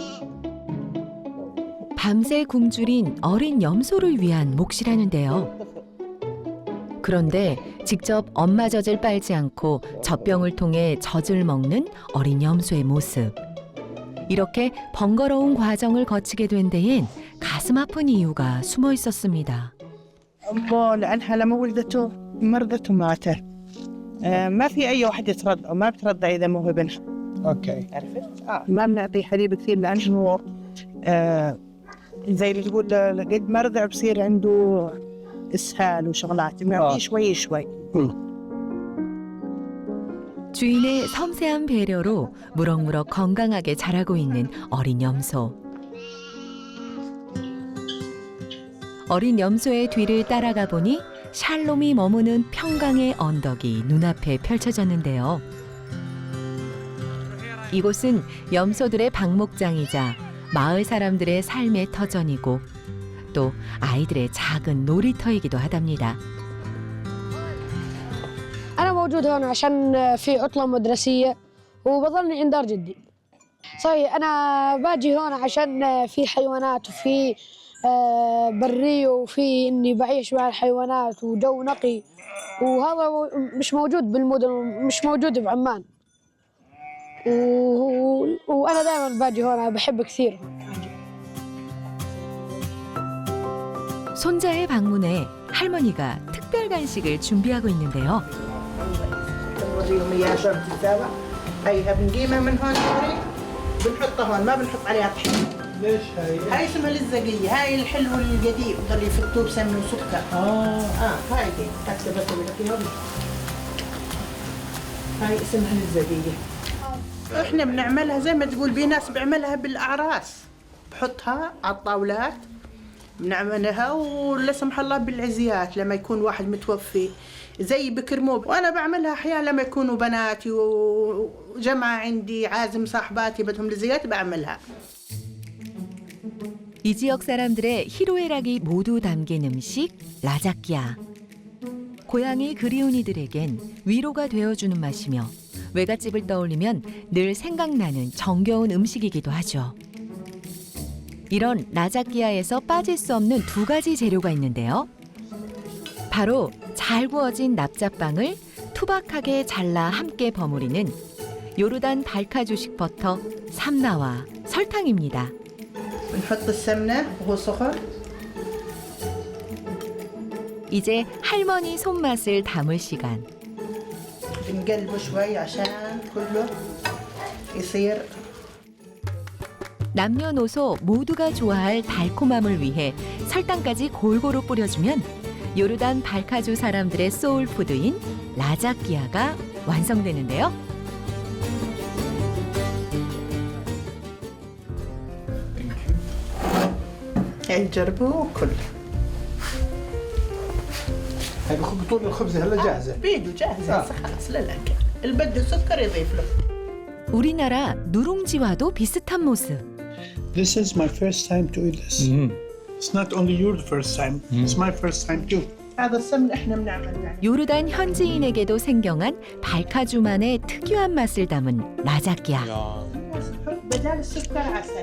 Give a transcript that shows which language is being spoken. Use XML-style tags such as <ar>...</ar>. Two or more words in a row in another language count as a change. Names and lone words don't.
<ko>밤새 굶주린 어린 염소를 위한 몫이라는데요. 그런데 직접 엄마 젖을 빨지 않고 젖병을 통해 젖을 먹는 어린 염소의 모습. 이렇게 번거로운 과정을 거치게 된 데엔 가슴 아픈 이유가 숨어 있었습니다.</ko> <ar>أمه لأنها لما ولدته مرضت وماتت. ما في أي واحدة ترضع وما بترضع إذا مو ابنها. Okay. عرفت؟ ما بنعطيه حليب كثير لأنه زي اللي تقول قد مرضع بصير عنده إسهال وشغلات. بنعطيه شوي شوي.</ar> <ko>주인의 섬세한 배려로 무럭무럭 건강하게 자라고 있는 어린 염소. 어린 염소의 뒤를 따라가 보니 샬롬이 머무는 평강의 언덕이 눈앞에 펼쳐졌는데요. 이곳은 염소들의 방목장이자 마을 사람들의 삶의 터전이고 또 아이들의 작은 놀이터이기도 하답니다.</ko> <ar>أنا موجود هون عشان في عطلة مدرسية وبظلني عند دار جدي. صحيح أنا باجي هون عشان في حيوانات وفي برية وفي إني بعيش مع الحيوانات وجو نقي وهذا مش موجود بالمدن مش موجود بعمان. وأنا دائما باجي هون بحب كثير.</ar> <ko>손자의 방문에 할머니가 특별 간식을 준비하고 있는데요.</ko> <ar>بنوريهم إياها شلون بتتساوى. هيها بنجيبها من هون بنحطها هون ما بنحط عليها طحين. ليش هاي؟ هاي اسمها لزقية. هاي الحلو الجديد بضل يفتوه بسمنه وسكر. هاي دي هكذا بس بنحطيها. هاي اسمها لزقية. احنا بنعملها زي ما تقول في ناس بيعملها بالاعراس. بحطها على الطاولات بنعملها ولا سمح الله بالعزيات لما يكون واحد متوفي زي بكرموه. وانا بعملها احيانا لما يكونوا بناتي وجماعه عندي عازم صاحباتي بدهم لزيات بعملها.</ar> <ko>이 지역 사람들의 희로애락이 모두 담긴 음식 라자끼야. 고향이 그리운 이들에겐 위로가 되어주는 맛이며 외갓집을 떠올리면 늘 생각나는 정겨운 음식이기도 하죠. 이런 라자끼야에서 빠질 수 없는 두 가지 재료가 있는데요. 바로 잘 구워진 납작빵을 투박하게 잘라 함께 버무리는 요르단 발카주식 버터, 삼나와 설탕입니다.</ko> <ar>بنحط السمنه وهو سخن.</ar> <ko>이제 할머니 손맛을 담을 시간.</ko> <ar>بنقلبه شوي عشان كله يصير.</ar> <ko>남녀노소 모두가 좋아할 달콤함을 위해 설탕까지 골고루 뿌려주면 요르단 발카주 사람들의 소울푸드인 라자끼야가 완성되는데요.</ko> <ar>هاي جربوه كله. هاي بطول الخبز هلا جاهزة. بيدو جاهزة خلاص للأكل. اللي بده سكر يضيف له.</ar> <ko>우리나라 누룽지와도 비슷한 모습.</ko> <en>This is my first time to eat this. It's not only your first time. It's my first time too.</en> <ar>هذا السمن احنا بنعمل يعني.</ar> <ko>요르단 현지인에게도 생경한 발카주만의 특유한 맛을 담은 라자끼야.</ko> <ar>بدال السكر عسل.</ar>